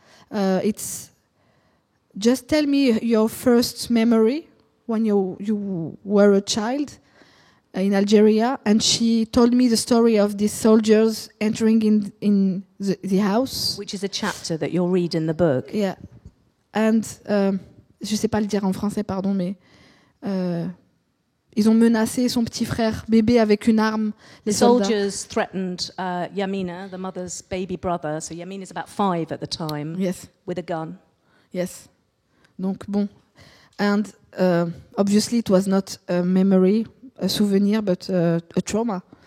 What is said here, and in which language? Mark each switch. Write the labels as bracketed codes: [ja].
[en] It's just tell me your first memory when you were a child in Algeria, and she told me the story of these soldiers entering in the house. Which is a chapter that you'll read in the book. Yeah. [fr] And, je sais pas le dire en français, pardon, mais ils ont menacé son petit frère bébé avec une arme. Les [en] soldiers threatened Yamina, the mother's baby brother. So Yamina's about 5 at the time. Yes. With a gun. Yes. [fr] Donc bon. [en] And obviously it was not a memory, a souvenir, but a trauma.